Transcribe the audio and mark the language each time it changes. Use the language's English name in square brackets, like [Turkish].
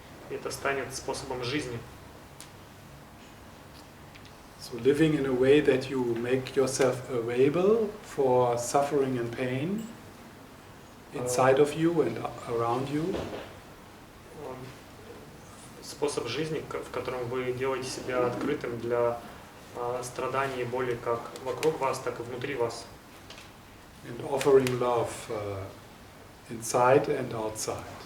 [Russian] И это станет способом жизни. [English] So living in a way that you make yourself available for suffering and pain inside of you and around you. [Russian] Способ жизни, в котором вы делаете себя открытым для страданий и боли как вокруг вас, так и внутри вас. [English] And offering love inside and outside.